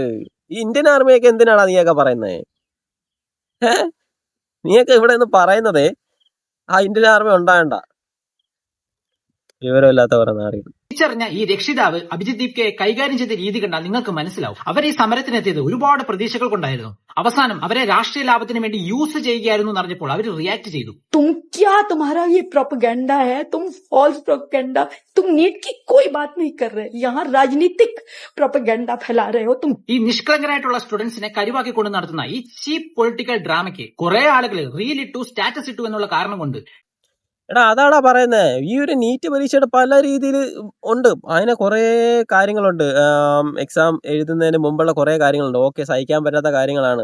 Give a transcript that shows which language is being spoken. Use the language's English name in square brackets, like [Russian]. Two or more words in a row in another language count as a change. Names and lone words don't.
[Malayalam] ഈ ഇന്ത്യൻ ആർമിയൊക്കെ എന്തിനാണ് നീയൊക്കെ പറയുന്നത്? നീയൊക്കെ ഇവിടെ നിന്ന് പറയുന്നതേ ആ ഇന്ത്യൻ ആർമി ഉണ്ടാകണ്ട. വിവരമില്ലാത്തവരെ നാറിയത്. തിരിച്ചറിഞ്ഞ ഈ രക്ഷിതാവ് അഭിജിത് ദീപ്കയെ കൈകാര്യം ചെയ്ത രീതി കണ്ടാൽ നിങ്ങൾക്ക് മനസ്സിലാവും. അവർ ഈ സമരത്തിനെത്തിയത് ഒരുപാട് പ്രതീക്ഷകൾ കൊണ്ടായിരുന്നു. അവസാനം അവരെ രാഷ്ട്രീയ ലാഭത്തിന് വേണ്ടി യൂസ് ചെയ്യുകയായിരുന്നു എന്ന് അറിഞ്ഞപ്പോൾ അവർ റിയാക്ട് ചെയ്തു. [Hindi] तुम्हारा ये प्रोपेगेंडा है, तुम [English] false propaganda, [Hindi] तुम नीट की कोई बात नहीं कर रहे, यहाँ राजनीतिक प्रोपेगेंडा फैला रहे हो तुम. [Malayalam] ഈ നിഷ്കളങ്കരായിട്ടുള്ള സ്റ്റുഡൻസിനെ കരുവാക്കിക്കൊണ്ട് നടത്തുന്ന ഈ [English] cheap political drama [Malayalam] കുറെ ആളുകൾ റീൽ ഇട്ടു, സ്റ്റാറ്റസ് ഇട്ടു എന്നുള്ള കാരണം കൊണ്ട് എടാ അതാടാ പറയുന്നത്. ഈ ഒരു നീറ്റ് പരീക്ഷയുടെ പല രീതിയിൽ ഉണ്ട്. അതിന് കുറേ കാര്യങ്ങളുണ്ട്. എക്സാം എഴുതുന്നതിന് മുമ്പുള്ള കുറേ കാര്യങ്ങളുണ്ട്. ഓക്കെ, സഹിക്കാൻ പറ്റാത്ത കാര്യങ്ങളാണ്.